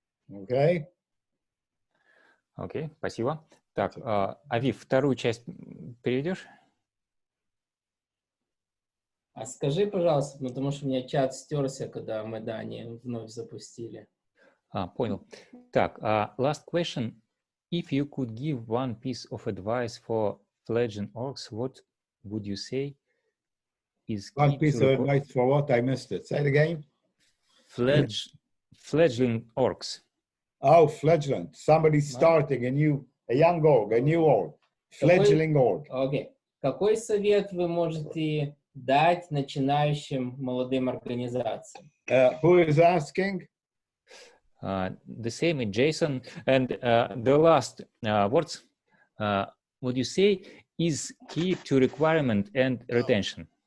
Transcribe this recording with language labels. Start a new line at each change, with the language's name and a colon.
English: Okay?
Russian: Окей, спасибо. Так, Авив, вторую часть переведешь? А скажи, пожалуйста, потому что у меня чат стерся, когда мы Дани вновь запустили. Понял. Так,
English: last question. If you could give one piece of advice for fledgling orgs, what would you say is key One piece to of advice for what? I missed it. Say it again. Fledgling orgs. Oh, fledgling. Somebody starting a young org, a new org. Fledgling org.
Russian: Окей. Какой совет вы можете дать начинающим молодым организациям?
English: Who is asking? The same in Jason. And the last words, would you say is key to requirement and retention?